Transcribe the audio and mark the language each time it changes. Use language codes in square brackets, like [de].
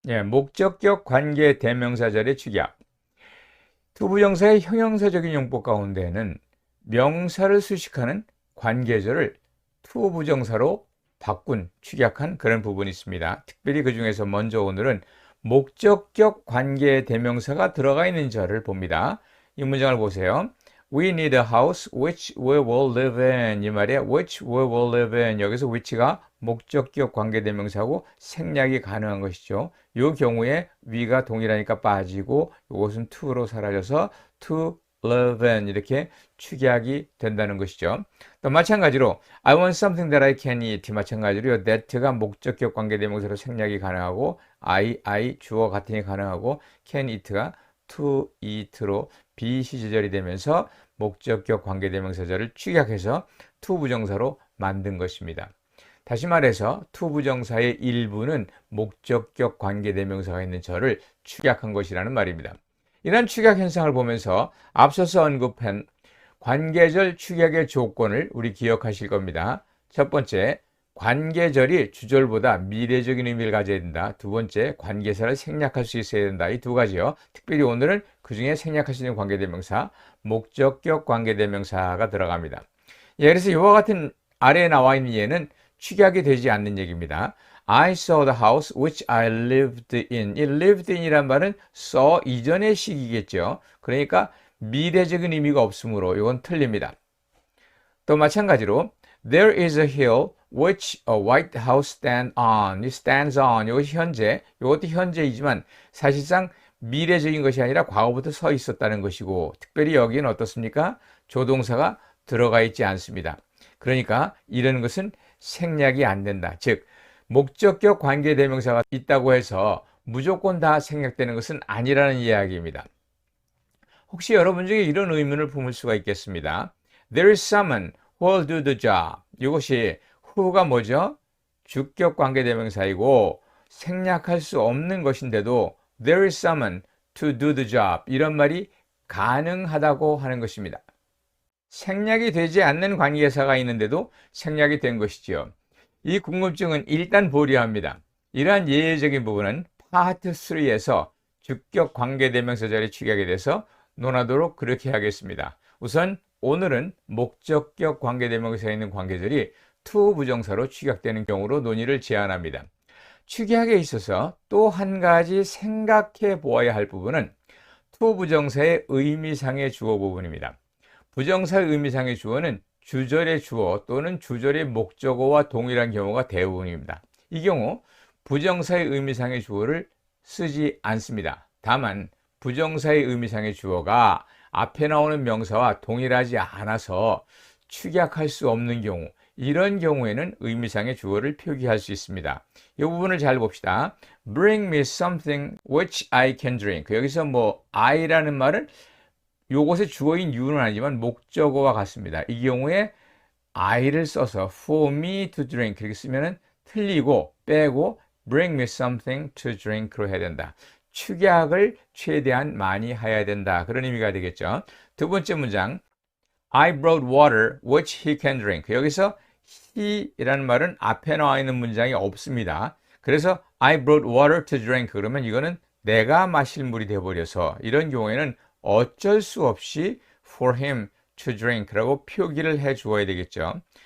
[ko] 목적격 관계대명사절의 축약. 투부정사의 형용사적인 용법 가운데는 명사를 수식하는 관계절을 투부정사로 바꾼, 축약한 그런 부분이 있습니다. 특별히 그 중에서 먼저 오늘은 목적격 관계대명사가 들어가 있는 절을 봅니다. 이 문장을 보세요. [en] We need a house which we will live in. [ko] 이 말에 [en] which we will live in. [ko] 여기서 which가 목적격 관계대명사고 생략이 가능한 것이죠. 이 경우에 we가 동일하니까 빠지고 이것은 to로 사라져서 [en] to live in [ko] 이렇게 축약이 된다는 것이죠. 또 마찬가지로 [en] I want something that I can eat. [ko] 마찬가지로 that가 목적격 관계대명사로 생략이 가능하고 I 주어 같으니 가능하고 [en] can eat [ko] 가 [en] to eat [ko] 로 비시제절이 되면서 목적격 관계대명사절을 축약해서 투부정사로 만든 것입니다. 다시 말해서 투부정사의 일부는 목적격 관계대명사가 있는 절을 축약한 것이라는 말입니다. 이런 축약 현상을 보면서 앞서서 언급한 관계절 축약의 조건을 우리 기억하실 겁니다. 첫 번째, 관계절이 주절보다 미래적인 의미를 가져야 된다. 두 번째, 관계사를 생략할 수 있어야 된다. 이 두 가지요. 특별히 오늘은 그중에 생략할 수 있는 관계대명사, 목적격 관계대명사가 들어갑니다. 예, 그래서 이와 같은 아래에 나와 있는 예는 축약이 되지 않는 얘기입니다. [en] I saw the house which I lived in. [ko] 이 [en] lived in [ko] 이란 말은 saw 이전의 시기겠죠. 그러니까 미래적인 의미가 없으므로 이건 틀립니다. 또 마찬가지로 [en] There is a hill which a white house stands on. [ko] 이것이 현재, 이것도 현재이지만 사실상 미래적인 것이 아니라 과거부터 서 있었다는 것이고, 특별히 여기는 어떻습니까? 조동사가 들어가 있지 않습니다. 그러니까 이런 것은 생략이 안 된다. 즉, 목적격 관계대명사가 있다고 해서 무조건 다 생략되는 것은 아니라는 이야기입니다. 혹시 여러분 중에 이런 의문을 품을 수가 있겠습니다. [en] There is someone who will do the job. [ko] 이것이 who가 뭐죠? 주격 관계대명사이고 생략할 수 없는 것인데도 [en] There is someone to do the job. [ko] 이런 말이 가능하다고 하는 것입니다. 생략이 되지 않는 관계사가 있는데도 생략이 된 것이지요. 이 궁금증은 일단 보류합니다. 이러한 예외적인 부분은 파트 3에서 주격 관계대명사 자리에 취약이 돼서 논하도록 그렇게 하겠습니다. 우선 오늘은 목적격 관계대명사에 있는 관계절이 to 부정사로 취약되는 경우로 논의를 제안합니다. 취약에 있어서 또 한 가지 생각해 보아야 할 부분은 to 부정사의 의미상의 주어 부분입니다. 부정사의 의미상의 주어는 주절의 주어 또는 주절의 목적어와 동일한 경우가 대부분입니다. 이 경우 부정사의 의미상의 주어를 쓰지 않습니다. 다만 부정사의 의미상의 주어가 앞에 나오는 명사와 동일하지 않아서 축약할 수 없는 경우, 이런 경우에는 의미상의 주어를 표기할 수 있습니다. 이 부분을 잘 봅시다. [en] Bring me something which I can drink. [ko] 여기서 I라는 말은 요것의 주어인 you는 아니지만 목적어와 같습니다. 이 경우에 I를 써서 [en] for me to drink [ko] 이렇게 쓰면 틀리고 빼고 [en] bring me something to drink [ko] 로 해야 된다. 축약을 최대한 많이 해야 된다. 그런 의미가 되겠죠. 두 번째 문장 [en] I brought water which he can drink. [ko] 여기서 he이라는 말은 앞에 나와 있는 문장이 없습니다. 그래서 [en] I brought water to drink [ko] 그러면 이거는 내가 마실 물이 되어버려서 이런 경우에는 어쩔 수 없이 [en] for him to drink [ko] 라고 표기를 해 주어야 되겠죠.